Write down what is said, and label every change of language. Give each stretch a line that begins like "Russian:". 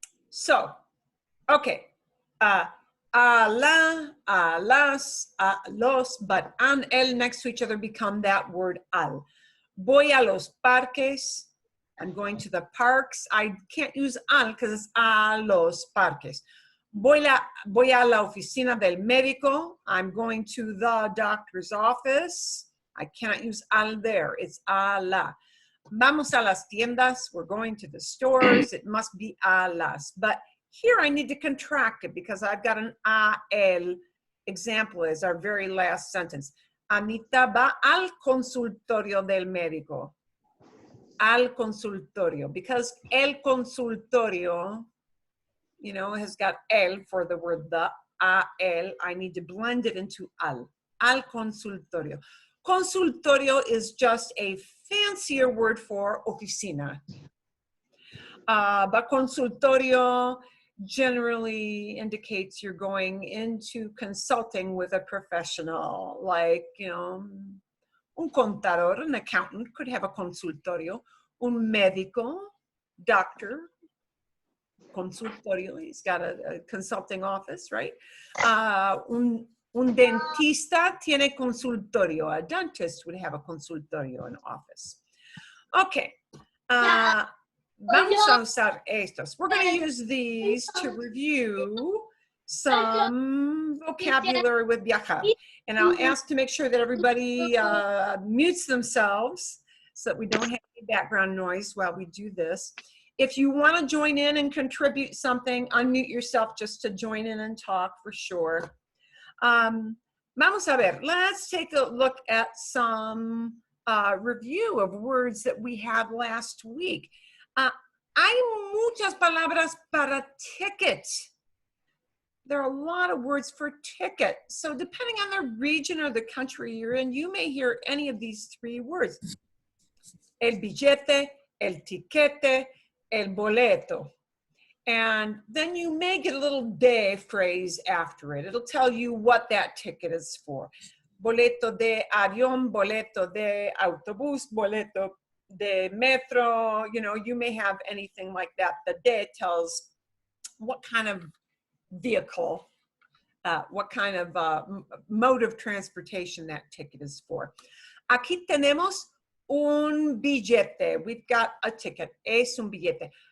English: So, okay. A la, a las, a los, but an, el next to each other become that word al.
Spanish: Voy a los parques.
English: I'm going to the parks. I can't use al because it's a los parques.
Spanish: Voy a la oficina del médico.
English: I'm going to the doctor's office. I cannot use al there. It's a la.
Spanish: Vamos a las tiendas.
English: We're going to the stores. It must be a las. But Here I need to contract it because I've got an AL example as our very last sentence.
Spanish: Anita va al consultorio del médico.
English: Al consultorio, because el consultorio, you know, has got el for the word the, al, I need to blend it into al consultorio. Consultorio is just a fancier word for oficina. But consultorio generally indicates you're going into consulting with a professional, like, you know,
Spanish: un contador,
English: an accountant could have a consultorio.
Spanish: Un médico,
English: doctor, consultorio, he's got a consulting office, right?
Spanish: Un dentista tiene consultorio.
English: A dentist would have a consultorio, an office. Okay.
Spanish: Vamos a usar estos.
English: We're going to use these to review some vocabulary with viajar. And I'll ask to make sure that everybody mutes themselves so that we don't have any background noise while we do this. If you want to join in and contribute something, unmute yourself just to join in and talk for sure.
Spanish: Vamos a ver.
English: Let's take a look at some review of words that we had last week.
Spanish: Hay muchas palabras para ticket.
English: There are a lot of words for ticket. So depending on the region or the country you're in, you may hear any of these three words.
Spanish: El billete, el tiquete, el boleto.
English: And then you may get a little de phrase after it. It'll tell you what that ticket is for.
Spanish: Boleto de avión, boleto de autobús, boleto de metro.
English: You know, you may have anything like that. The de tells what kind of vehicle, what kind of mode of transportation that ticket is for.
Spanish: Aquí tenemos un billete.
English: We've got a ticket.
Spanish: Es un billete.